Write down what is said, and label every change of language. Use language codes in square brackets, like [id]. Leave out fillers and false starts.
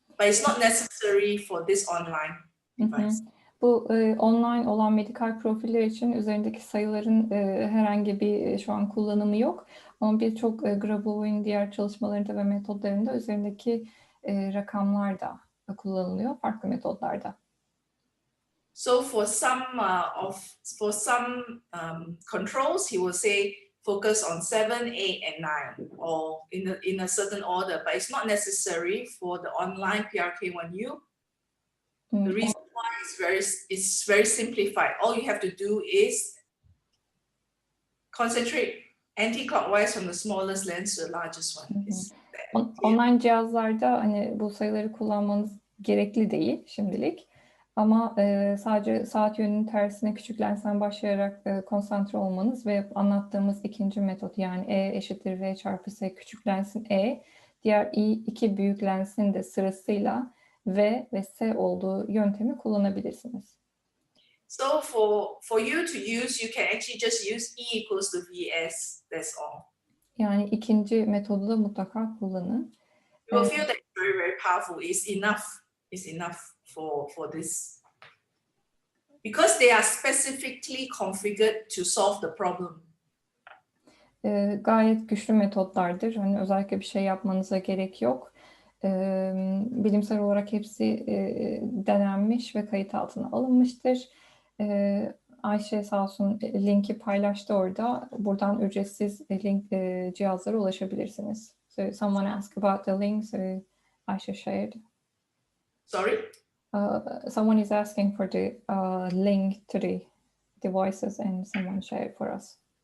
[en] But it's not necessary for this online device. [tr] Bu online olan medikal profiller için üzerindeki sayıların herhangi bir şu an kullanımı yok. Ama birçok Grabovoi'nin diğer çalışmalarında ve metodlarında üzerindeki rakamlar da kullanılıyor farklı metodlarda. [en] So for some controls, he will say focus on 7, 8, and 9, or in a certain order. But it's not necessary for the online PRK1U. The reason why it's very simplified. All you have to do is concentrate anti-clockwise from the smallest lens to the largest one. [tr] Online cihazlarda hani bu sayıları kullanmanız gerekli değil şimdilik. Ama sadece saat yönünün tersine küçük lensten başlayarak konsantre olmanız ve anlattığımız ikinci metot yani E eşittir V çarpı S küçük lensin E, diğer iki büyük lensin de sırasıyla V ve S olduğu yöntemi kullanabilirsiniz. [en] So for you to use, you can actually just use E equals to VS, that's all. [tr] Yani ikinci metodu da mutlaka kullanın. [en] You will feel that it's very, very powerful. It's enough for this. Because they are specifically configured to solve the problem. [tr] Gayet güçlü metotlardır. Hani özellikle bir şey yapmanıza gerek yok. Bilimsel olarak hepsi denenmiş ve kayıt altına alınmıştır. Ayşe sağ olsun linki paylaştı orada. Buradan ücretsiz link cihazlara ulaşabilirsiniz. [en] So someone asked about the link, so Ayşe shared. Sorry? Someone is asking for the link to the devices and someone shared for us.